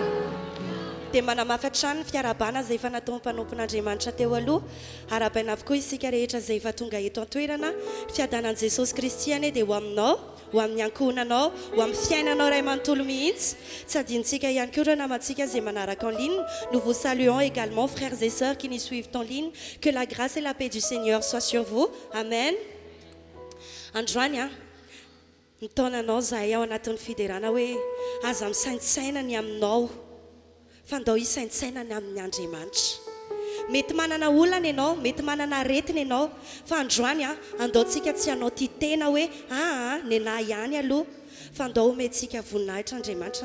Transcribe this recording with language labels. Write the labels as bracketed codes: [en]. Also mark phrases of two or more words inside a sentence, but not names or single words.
[mg] Dia manamafy hatrany ny fiarabana izay efa natao mpanompon'Andriamanitra teo aloha, arabaina avokoa isika rehetra izay efa tonga eto an-toerana. Fiadanan'i Jesosy Kristy anie dia ho aminao, ho amin'ny ankohonanao, ho amin'ny fiainanao ray manontolo mihitsy. Tsy adinontsika ihany koa ireo namantsika izay manaraka [fr] en ligne. Nous vous saluons également, frères et sœurs qui nous suivent en ligne. Que la grâce et la paix du Seigneur soient sur vous. Amen. [mg] Androany nitaonanao zahay ao anatin'ny fiderana hoe aza misaintsaina ny aminao, fa ndao hisaintsaina ny amin'ny Andriamanitra. Mety manana olana ianao, mety manana aretina ianao, fa androany andaontsika tsy hanao tia tena hoe nenahy ihany aloha, fa ndao omentsika voninahitra Andriamanitra.